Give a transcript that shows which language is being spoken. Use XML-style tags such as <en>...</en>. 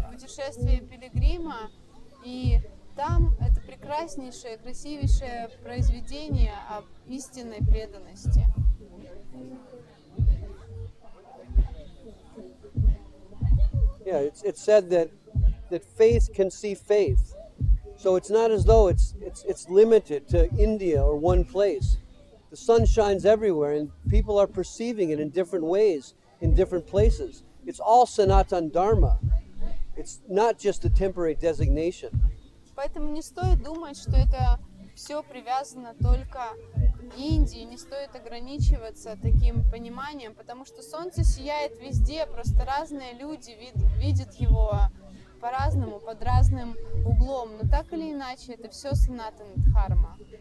<ru>«Путешествие пилигрима», и там это прекраснейшее, красивейшее произведение об истинной преданности.</ru> <en>Yeah, it's said that faith can see faith, So it's not as though it's limited to India or one place. The sun shines everywhere, and people are perceiving it in different ways, in different places. It's all Sanatan Dharma. It's not just a temporary designation.</en> <ru>Поэтому не стоит думать, что это все привязано только к Индии, не стоит ограничиваться таким пониманием, потому что солнце сияет везде, просто разные люди видят его по-разному, под разным углом, но так или иначе это все Санатана Дхарма.</ru>